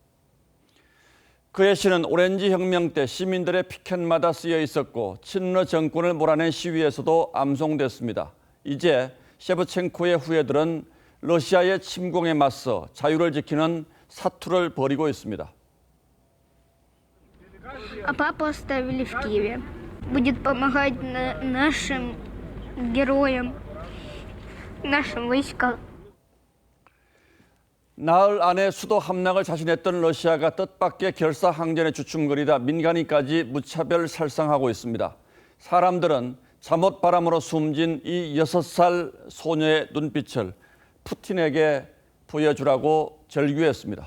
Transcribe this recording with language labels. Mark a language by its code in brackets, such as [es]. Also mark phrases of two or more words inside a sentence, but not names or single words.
[ko] 그의 시는 오렌지 혁명 때 시민들의 피켓마다 쓰여 있었고 친러 정권을 몰아낸 시위에서도 암송됐습니다. 이제 셰브첸코의 후예들은 러시아의 침공에 맞서 자유를 지키는 사투를 벌이고 있습니다. [ru] А папу оставили в Киеве. Будет помогать нашим героям, нашим войскам. [ko] 나흘 안에 수도 함락을 자신했던 러시아가 뜻밖의 결사항전에 주춤거리다 민간인까지 무차별 살상하고 있습니다. 사람들은 잠옷바람으로 숨진 이 6살 소녀의 눈빛을 푸틴에게 보여주라고 절규했습니다.